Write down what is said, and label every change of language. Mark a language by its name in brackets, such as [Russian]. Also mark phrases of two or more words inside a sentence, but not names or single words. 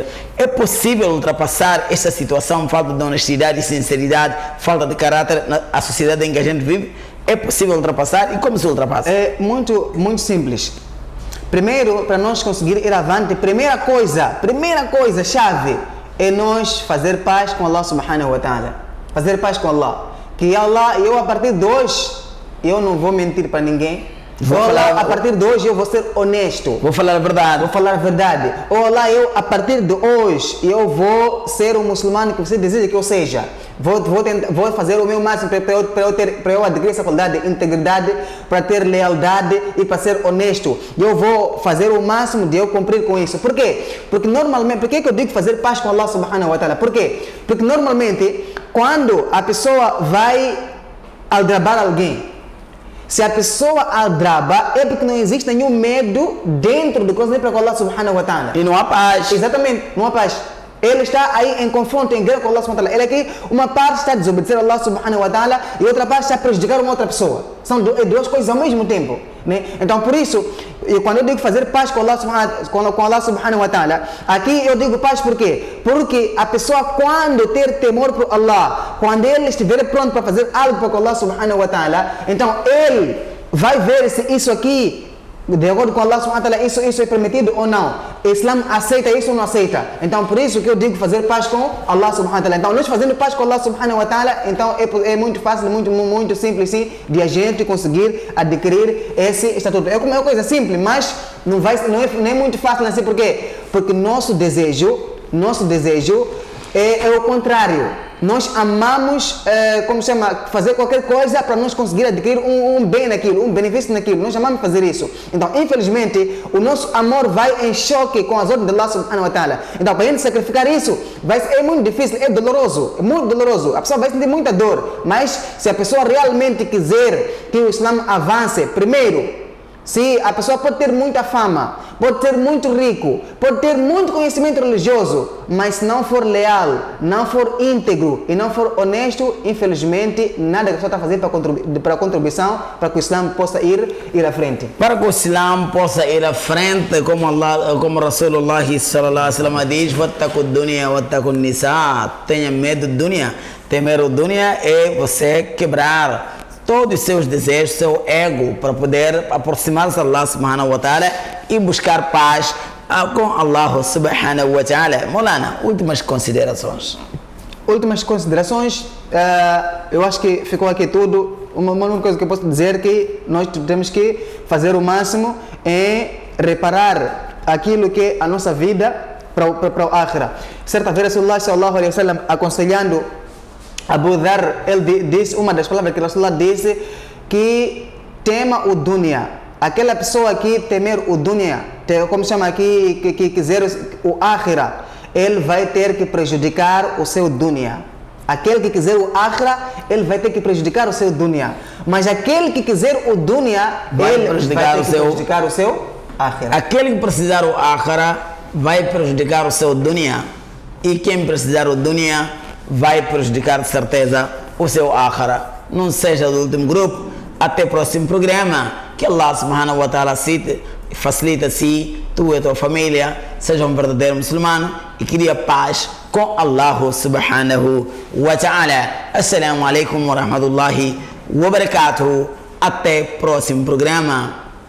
[Portuguese] É possível ultrapassar essa situação, falta de honestidade e sinceridade, falta de caráter na sociedade em que a gente vive? É possível ultrapassar e como se ultrapassa? É muito simples. Primeiro, para nós conseguir ir avante, primeira coisa chave é nós fazer paz com [Arabic] الله سبحانه وتعالى. [Portuguese] Fazer paz com Allah. Que Allah, eu a partir de hoje, eu não vou mentir para ninguém. A partir de hoje eu vou ser honesto. Vou falar a verdade. Olá, eu a partir de hoje eu vou ser um muçulmano que você deseja que eu seja. Vou fazer o meu máximo para eu adquirir essa qualidade de integridade, para ter lealdade e para ser honesto. Eu vou fazer o máximo de eu cumprir com isso. Por quê? Porque normalmente, por que eu digo fazer paz com [Arabic] الله سبحانه وتعالى? [Portuguese] Por quê? Porque normalmente quando a pessoa vai aldrabar alguém, se a pessoa aldraba, é porque não existe nenhum medo dentro do coração para [Arabic] الله سبحانه وتعالى. [Portuguese] E não há paz. Exatamente, não há paz. Ele está aí em confronto, em guerra com [Arabic] الله سبحانه وتعالى. [Portuguese] Ele aqui, uma parte está a desobedecer a [Arabic] الله سبحانه وتعالى [Portuguese] e outra parte está a prejudicar uma outra pessoa. São duas coisas ao mesmo tempo, né? Então, por isso, quando eu digo fazer paz com [Arabic] الله سبحانه وتعالى, [Portuguese] aqui eu digo paz por quê? Porque a pessoa, quando ter temor por Allah, quando ele estiver pronto para fazer algo para [Arabic] الله سبحانه وتعالى, [Portuguese] então ele vai ver se isso aqui, de acordo com [Arabic] الله سبحانه وتعالى, [Portuguese] isso é permitido ou não. O Islã aceita isso ou não aceita. Então, por isso que eu digo fazer paz com [Arabic] الله سبحانه وتعالى. [Portuguese] Então, nós fazendo paz com [Arabic] الله سبحانه وتعالى, [Portuguese] então é muito fácil, muito simples sim, de a gente conseguir adquirir esse estatuto. É uma coisa simples, mas não é muito fácil assim. Por quê? Porque nosso desejo nosso desejo é o contrário. Nós amamos, fazer qualquer coisa para nós conseguir adquirir um bem naquilo, um benefício naquilo. Nós amamos fazer isso. Então, infelizmente, o nosso amor vai em choque com as ordens de [Arabic] الله سبحانه وتعالى. [Portuguese] Então, para a gente sacrificar isso, é muito difícil, é doloroso, é muito doloroso. A pessoa vai sentir muita dor, mas se a pessoa realmente quiser que o Islã avance, primeiro, se a pessoa pode ter muita fama, pode ser muito rico, pode ter muito conhecimento religioso, mas se não for leal, não for íntegro e não for honesto, infelizmente, nada que a pessoa está fazendo para a contribuição, para que o Islã possa ir à frente. Para que o Islã possa ir à frente, como [Arabic] رسول الله صلى الله عليه وسلم [Portuguese] diz, [Arabic] واتقوا الدنيا واتقوا النساء, [Portuguese] tenha medo do dunya. Temer o dunya é você quebrar todos os seus desejos, seu ego, para poder aproximar-se de [Arabic] الله سبحانه وتعالى [Portuguese] e buscar paz com [Arabic] الله سبحانه وتعالى. [Portuguese] Molana, últimas considerações. Últimas considerações, eu acho que ficou aqui tudo. Uma única coisa que eu posso dizer é que nós temos que fazer o máximo em reparar aquilo que é a nossa vida para o Akhira. Certa vez, [Arabic] رسول الله صلى الله عليه وسلم [Portuguese] aconselhando Abu Dhar, ele disse, uma das palavras que Rasulullah disse, que tema o dunya. Aquela pessoa que temer o dunya, como chama aqui, que quiser o akhira, ele vai ter que prejudicar o seu dunya. Aquele que quiser o akhira, ele vai ter que prejudicar o seu dunya. Mas aquele que quiser o dunya, ele vai ter que prejudicar o seu akhira. Aquele que precisar o akhira vai prejudicar o seu dunya. E quem precisar o dunya vai prejudicar de certeza o seu akhira. Não seja do último grupo. Até o próximo programa. Que [Arabic] الله سبحانه وتعالى [Portuguese] facilita-se, tu e a tua família, seja um verdadeiro muçulmano e cria paz com [Arabic] الله سبحانه وتعالى. السلام عليكم ورحمة الله وبركاته. [Portuguese] Até o próximo programa.